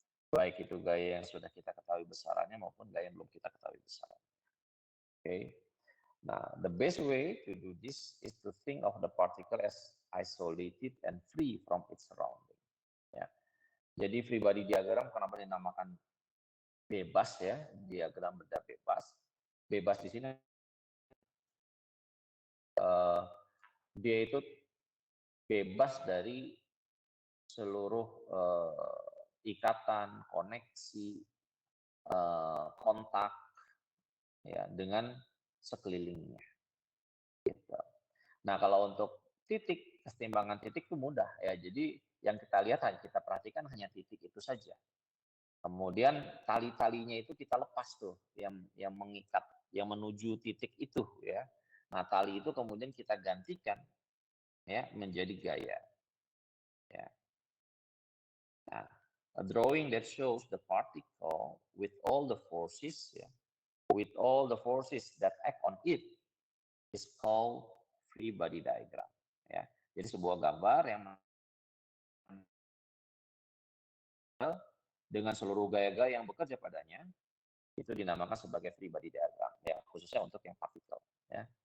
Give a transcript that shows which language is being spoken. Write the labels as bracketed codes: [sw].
[id] Baik itu gaya yang sudah kita ketahui besarannya maupun gaya yang belum kita ketahui besarannya. Oke. [en] Nah, the best way to do this is to think of the particle as isolated and free from its surrounding. [id] Ya. Jadi free body diagram kenapa dinamakan bebas ya, diagram benda bebas. Bebas di sini dia itu bebas dari seluruh ikatan, koneksi, kontak ya dengan sekelilingnya. Gitu. Nah, kalau untuk titik, keseimbangan titik itu mudah ya. Jadi yang kita lihat kita perhatikan hanya titik itu saja. Kemudian tali-talinya itu kita lepas tuh yang mengikat, yang menuju titik itu ya. Nah, tali itu kemudian kita gantikan ya menjadi gaya. Ya. Nah, [en] A drawing that shows the particle with all the forces, ya, with all the forces that act on it is called free body diagram. [id] Ya, jadi sebuah gambar yang dengan seluruh gaya-gaya yang bekerja padanya itu dinamakan sebagai free body diagram, ya, khususnya untuk yang partikel. Ya.